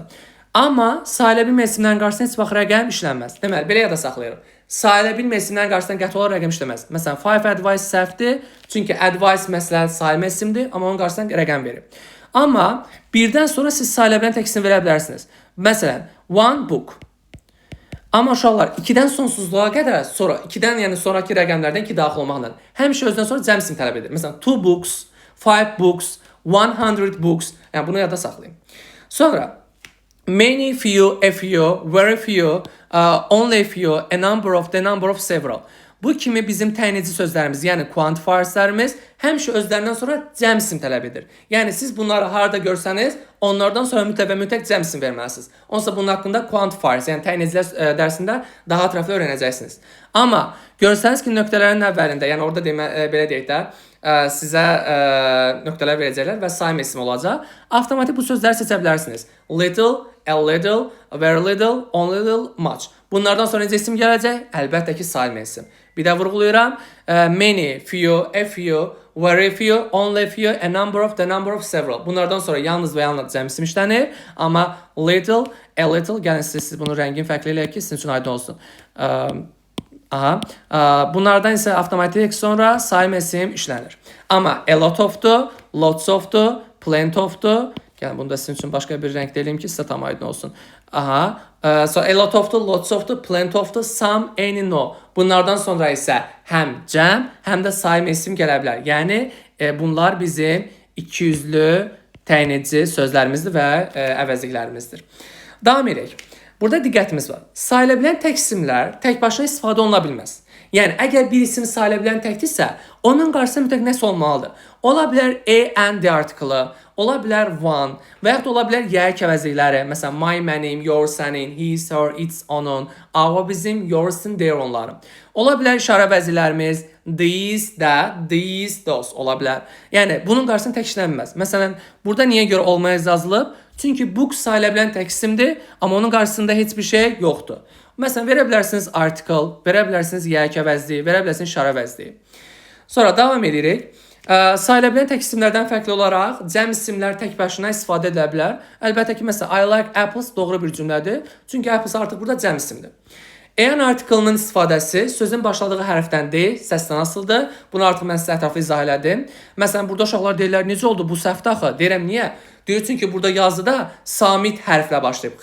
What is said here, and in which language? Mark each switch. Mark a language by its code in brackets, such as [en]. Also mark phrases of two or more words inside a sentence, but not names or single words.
[az] Amma sayıla bilmə isimlərin qarşısında heç vaxt rəqəm işlənməz. Deməli, belə yada saxlayırıq. Sayıla bilmə isimlərin qarşısında qəti olaraq rəqəm işləməz. Məsələn, five advice səhvdir. Çünki advice məsləhət sayılma isimdir, amma onun qarşısında rəqəm verib. Amma birdən sonra siz sayıla bilən tək isim verə bilərsiniz. Məsələn, [en] one book. [az] Amma uşaqlar 2-dən sonsuzluğa qədər sonra 2-dən yəni sonraki rəqəmlərdən 2 daxil olmaqla həmişə özündən sonra cəm isim tələb edir. Məsələn, 2 books, 5 books, 100 books. Yəni bunu yadda saxlayın. [en] Sonra many, few, a few, very few, only few, a number of, the number of several. [az] Bu kimi bizim təyinici sözlərimiz, yəni quantifierslərimiz həmişə özlərindən sonra cəm isim tələb edir. Yəni siz bunları harda görsəniz, onlardan sonra mütləq və mütləq cəm isim verməlisiniz. Onsa bunun haqqında quantifiers, yəni təyinicilər dərsində daha ətraflı öyrənəcəksiniz. Amma görsəniz ki, nöqtələrin əvvəlində, yəni orada belə deyək də, sizə nöqtələr verəcəklər və sayma isim olacaq. Avtomatik bu sözləri seçə bilərsiniz. [en] Little, a little, very little, only little, much. [az] Bunlardan sonra necə isim gələcək? Əlbəttə ki, sayma isim. Bir də vurğulayıram. [en] Many, few, a few, very few, only few, a number of, the number of several. [az] Bunlardan sonra yalnız və yalnız cəm isim işlənir. Amma [en] little, a little, [az] gəlin siz bunu rəngin fərqli eləyək ki, sizin üçün aydın olsun. Bunlardan isə avtomatik sonra sayma isim işlənir. [en] Amma a lot of'dur, lots of'dur, plenty of'dur. [az] Yəni bunu da sizin üçün başqa bir rəngdə eləyim ki, sizə tam aydın olsun. [en] So a lot of'dur, lots of'dur, plenty of'dur, some, any, no. [az] Bunlardan sonra isə həm cəm, həm də sayma isim gələ bilər. Yəni bunlar bizim 200-lü təyinici sözlərimizdir və əvəzliklərimizdir. Davam edək. Burada diqqətimiz var. Sayıla bilən tək isimlər tək başına istifadə oluna bilməz. Yəni, əgər bir isim sayıla bilən təkdirsə, onun qarşısında mütləq nəsə olmalıdır. Ola bilər [en] and article, [az] ola bilər one və yaxud ola bilər yəq əvəzlikləri. Məsələn, my, mənim, [en] your, sənin, his, her, its, onun, our, [az] bizim, your'sin, their, onların. Ola bilər işarə əvəzliklərimiz [en] these, that, these, those [az] ola bilər. Yəni, bunun qarşısında tək işlənməz. Məsələn, burada niyə görə olmaya yazılıb? Çünki book sayıla bilən tək isimdir, amma onun qarşısında heç bir şey yoxdur. Məsələn, verə bilərsiniz article, verə bilərsiniz yəq əvəzliyi, verə bilərsiniz işarə əvəzliyi. Sonra davam edirik. Sayıla bilən tək isimlərdən fərqli olaraq cəm isimlər tək başına istifadə edilə bilər. Əlbəttə ki, məsələn, [en] I like apples [az] doğru bir cümlədir. Çünki apples artıq burada cəm isimdir. [en] An article-nın [az] istifadəsi sözün başladığı hərfdən deyil, səsdən asılıdır. Bunu artıq mən sizə ətraflı izah elədim. Məsələn, burada uşaqlar deyirlər, necə oldu bu səhvdə axı? Deyirəm, niyə? Deyir, çünki burada yazıda samit hərflə başlayıb.